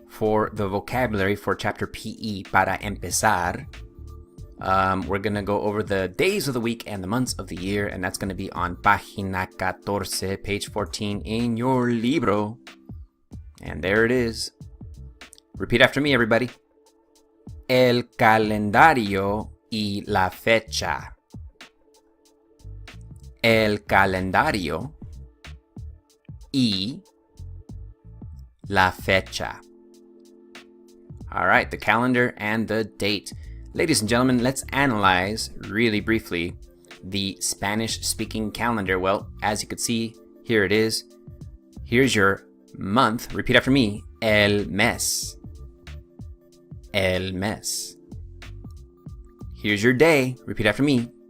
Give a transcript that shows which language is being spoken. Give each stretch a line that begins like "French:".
English: for the vocabulary for chapter PE, para empezar, we're going to go over the days of the week and the months of the year, and that's going to be on página 14, page 14 in your libro. And there it is. Repeat after me, everybody.
Spanish: El calendario y la fecha. El calendario y la fecha.
English: All right, the calendar and the date. Ladies and gentlemen, let's analyze really briefly the Spanish-speaking calendar. Well, as you can see, here it is. Here's your month. Repeat after me.
Spanish: El mes. El mes.
English: Here's your day. Repeat after me.